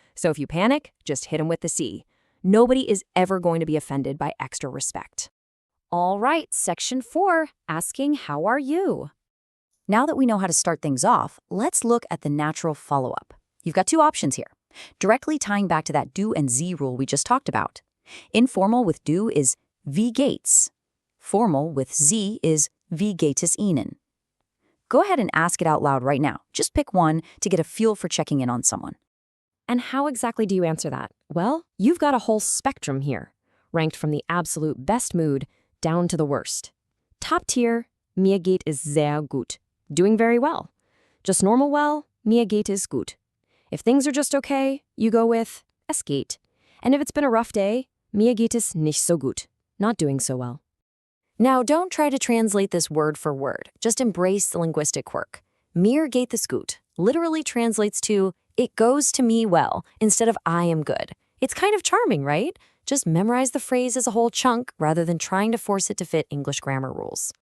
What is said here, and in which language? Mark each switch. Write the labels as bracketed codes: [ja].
[en] So if you panic, just hit them with the sie. Nobody is ever going to be offended by extra respect. All right, Section 4, asking how are you? Now that we know how to start things off, let's look at the natural follow-up. You've got 2 options here, directly tying back to that du and sie rule we just talked about. Informal with du is [de] wie geht's. [en] Formal with sie is [de] wie geht es Ihnen. [en] Go ahead and ask it out loud right now. Just pick one to get a feel for checking in on someone. And how exactly do you answer that? Well, you've got a whole spectrum here, ranked from the absolute best mood down to the worst. Top tier, [de] mir geht es sehr gut. [en] Doing very well. Just normal well, [de] mir geht es gut. [en] If things are just okay, you go with [de] es geht. [en] And if it's been a rough day, [de] mir geht es nicht so gut. [en] Not doing so well. Now, don't try to translate this word for word. Just embrace the linguistic quirk. [de] Mir geht es gut [en] literally translates to it goes to me well instead of I am good. It's kind of charming, right? Just memorize the phrase as a whole chunk rather than trying to force it to fit English grammar rules.